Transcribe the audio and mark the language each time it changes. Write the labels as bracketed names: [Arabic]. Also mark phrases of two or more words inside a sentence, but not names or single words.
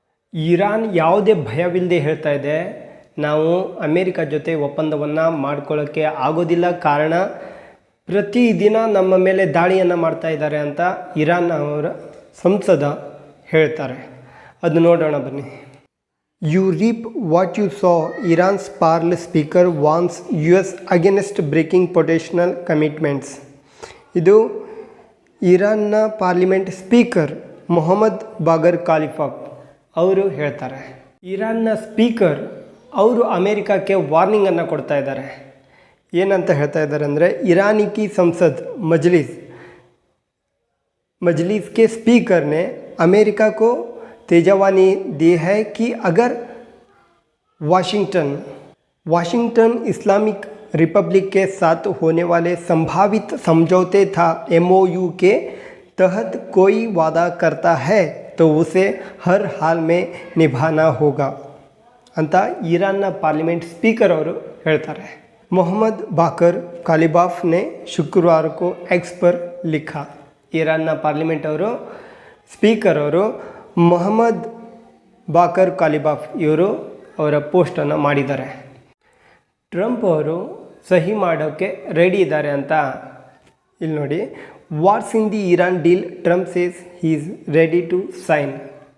[Kannada] ಇರಾನ್ ಯಾವುದೇ ಭಯವಿಲ್ಲದೆ ಹೇಳ್ತಾ ಇದೆ, ನಾವು ಅಮೇರಿಕ ಜೊತೆ ಒಪ್ಪಂದವನ್ನು ಮಾಡ್ಕೊಳ್ಳೋಕ್ಕೆ ಆಗೋದಿಲ್ಲ, ಕಾರಣ ಪ್ರತಿದಿನ ನಮ್ಮ ಮೇಲೆ ದಾಳಿಯನ್ನು ಮಾಡ್ತಾ ಇದ್ದಾರೆ ಅಂತ ಇರಾನ್ ಅವರ ಸಂಸದ ಹೇಳ್ತಾರೆ. ಅದು ನೋಡೋಣ ಬನ್ನಿ. [English] You reap what you sow, Iran's parl speaker warns US against breaking potential commitments. [Kannada] ಇದು ಇರಾನ್ನ ಪಾರ್ಲಿಮೆಂಟ್ ಸ್ಪೀಕರ್ ಮೊಹಮ್ಮದ್ ಬಾಗರ್ ಖಾಲಿಫಾಫ್ ಅವರು ಹೇಳ್ತಾರೆ. ಇರಾನ್ನ ಸ್ಪೀಕರ್ ಅವರು ಅಮೇರಿಕಕ್ಕೆ ವಾರ್ನಿಂಗನ್ನು ಕೊಡ್ತಾ ಇದ್ದಾರೆ. ಏನಂತ ಹೇಳ್ತಾ ಇದ್ದಾರೆ ಅಂದರೆ, [Hindi] ईरानी की संसद मजलिस के स्पीकर ने अमेरिका को तेजवानी दी है कि अगर वाशिंगटन इस्लामिक रिपब्लिक के साथ होने वाले संभावित समझौते था MOU के तहत कोई वादा करता है तो उसे हर हाल में निभाना होगा [Kannada] ಅಂತ ಇರಾನ್ನ ಪಾರ್ಲಿಮೆಂಟ್ ಸ್ಪೀಕರ್ ಅವರು ಹೇಳ್ತಾರೆ. [Hindi] मोहम्मद बाकर खालिबाफ ने शुक्रवार को एक्स पर लिखा. [Kannada] ಇರಾನ್ನ ಪಾರ್ಲಿಮೆಂಟ್ ಅವರು ಸ್ಪೀಕರ್ ಅವರು ಮೊಹಮ್ಮದ್ ಬಾಕರ್ ಖಾಲಿಬಾಫ್ ಇವರು ಅವರ ಪೋಸ್ಟನ್ನು ಮಾಡಿದ್ದಾರೆ. ಟ್ರಂಪ್ ಅವರು ಸಹಿ ಮಾಡೋಕ್ಕೆ ರೆಡಿ ಇದ್ದಾರೆ ಅಂತ ಇಲ್ಲಿ ನೋಡಿ. [English] Wars in the Iran deal, Trump says he is ready to sign.